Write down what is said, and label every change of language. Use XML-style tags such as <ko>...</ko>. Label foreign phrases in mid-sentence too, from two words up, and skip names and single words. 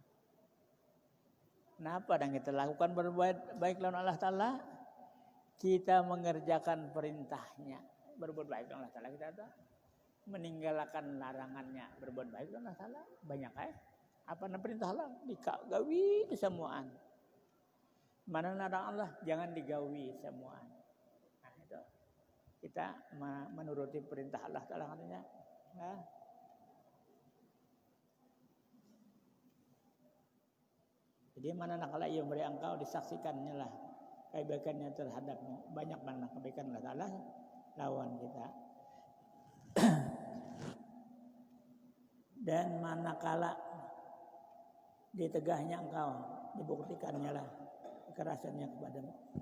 <bjn>Kenapa dan kita lakukan berbuat baik lawan Allah Ta'ala?</bjn> <id>Kita mengerjakan perintahnya.</id> <bjn>Berbuat baik lawan Allah Ta'ala kita ada. Meninggalkan larangannya, berbuat baik Allah Ta'ala banyak apa nama perintah Allah digawi semuaan, mana larang Allah jangan digawi semuaan.</bjn> <id>Nah, itu kita menuruti perintah Allah Ta'ala katanya.</id> <ms>Nah, jadi mana nakala ia memberi engkau, disaksikannya lah kebaikannya terhadapmu.</ms> <bjn>Banyak mana kebaikan Allah Ta'ala lawan kita.</bjn> <ms>Dan manakala ditegahnya engkau, dibuktikannya lah kekerasannya kepadamu.</ms>